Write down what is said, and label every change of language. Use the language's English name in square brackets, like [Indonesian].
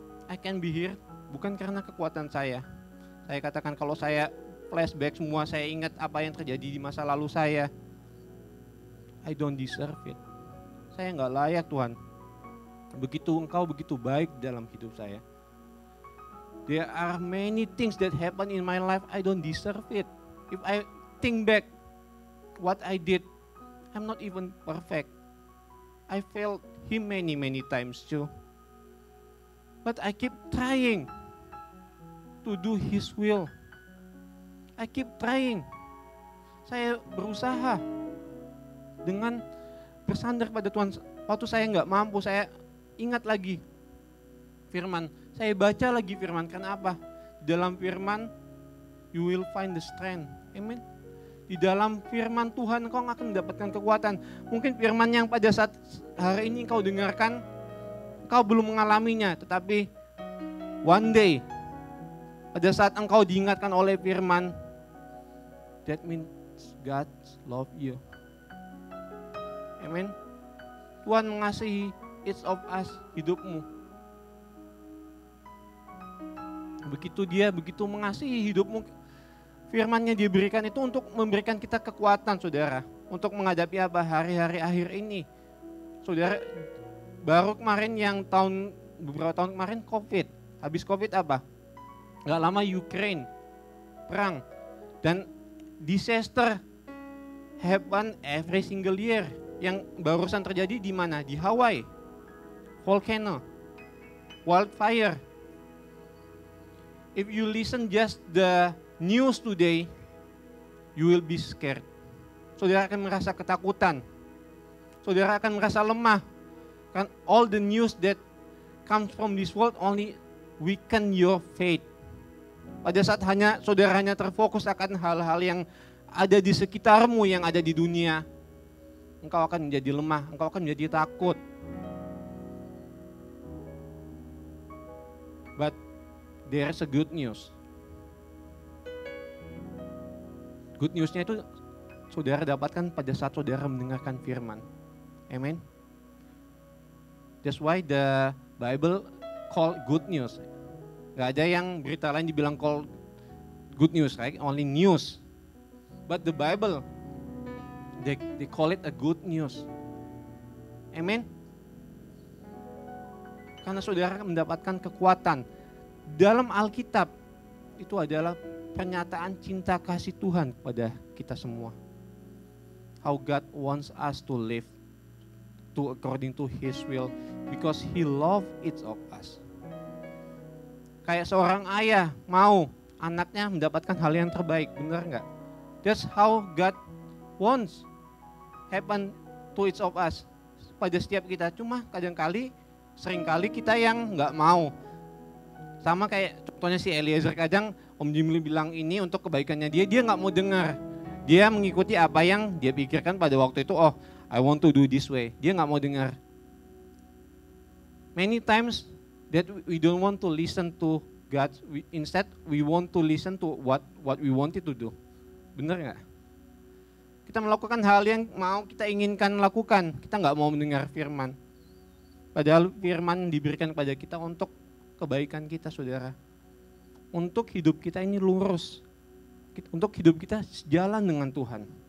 [Indonesian] I can be here bukan karena kekuatan saya. Saya katakan kalau saya flashback semua, saya ingat apa yang terjadi di masa lalu saya. I don't deserve it. Saya nggak layak, Tuhan. Engkau begitu baik dalam hidup saya. [English] There are many things that happen in my life, I don't deserve it. If I think back what I did, I'm not even perfect. I failed Him many times too. But I keep trying to do His will. I keep trying. Saya berusaha dengan [Indonesian] bersandar pada Tuhan. Waktu saya nggak mampu, saya ingat lagi firman. Saya baca lagi firman. Karena apa? Di dalam firman, you will find the strength. Amen. Di dalam firman Tuhan kau akan mendapatkan kekuatan. Mungkin firman yang pada saat hari ini kau dengarkan, kau belum mengalaminya. Tetapi one day, pada saat engkau diingatkan oleh firman, that means God love you. Amen. Tuhan mengasihi each of us, hidupmu. Begitu mengasihi hidupmu, firman-Nya diberikan itu untuk memberikan kita kekuatan, saudara. Untuk menghadapi apa? Hari-hari akhir ini. Saudara, baru kemarin beberapa tahun kemarin COVID. Habis COVID apa? Gak lama Ukraine, perang. [English] Dan disaster happen every single year. [Indonesian] Yang barusan terjadi di mana? Di Hawaii. Volcano. Wildfire. [English] If you listen just the news today, you will be scared. [Indonesian] Saudara akan merasa ketakutan. Saudara akan merasa lemah. [English] Kan all the news that comes from this world only weaken your faith. [Indonesian] Pada saat saudara hanya terfokus akan hal-hal yang ada di sekitarmu, yang ada di dunia, engkau akan menjadi lemah, engkau akan menjadi takut. [English] But there's a good news. [Indonesian] Good newsnya itu saudara dapatkan pada saat saudara mendengarkan firman. Amen. [English] That's why the Bible call good news. Gak ada yang berita lain dibilang call good news, right? Only news. But the Bible, they call it a good news. Amen. [Indonesian] Karena saudara mendapatkan kekuatan. Dalam Alkitab itu adalah pernyataan cinta kasih Tuhan kepada kita semua. [English] How God wants us to live according to His will because He loves each of us. [Indonesian] Kayak seorang ayah mau anaknya mendapatkan hal yang terbaik, benar nggak? [English] That's how God wants happen to each of us. [Indonesian] Pada setiap kita, cuma seringkali kita yang nggak mau. Sama kayak contohnya si Eliezer, kadang Om Jimli bilang ini untuk kebaikannya dia nggak mau dengar. Dia mengikuti apa yang dia pikirkan pada waktu itu, oh I want to do this way. Dia nggak mau dengar. [English] Many times that we don't want to listen to God, instead we want to listen to what we wanted to do. [Indonesian] Benar nggak? Kita melakukan hal yang mau kita inginkan lakukan, kita nggak mau mendengar firman. Padahal firman diberikan kepada kita untuk kebaikan kita, saudara. Untuk hidup kita ini lurus. Untuk hidup kita sejalan dengan Tuhan.